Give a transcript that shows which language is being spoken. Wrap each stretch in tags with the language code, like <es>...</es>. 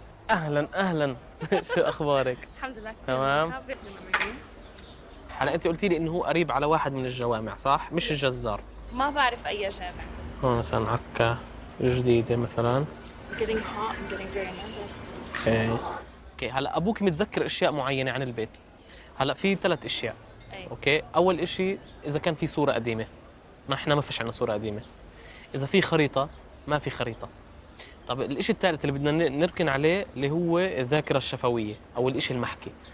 <ar>اهلا اهلا. شو اخبارك؟ الحمد لله. تمام. هلا انت قلتي لي انه هو قريب على واحد من الجوامع صح؟ مش الجزار. ما بعرف اي جامع. هون مثلا عكا جديده مثلا.</ar> <en>getting hot and getting very nervous.</en> <ar>اوكي هلا ابوك متذكر اشياء معينه عن البيت. هلا في 3 اشياء. اوكي اول شيء اذا كان في صوره قديمه. ما فيش عندنا صوره قديمه. اذا في خريطه ما في خريطه. طب الشيء الثالث اللي بدنا نركن عليه اللي هو الذاكره الشفويه او الشيء المحكي.</ar>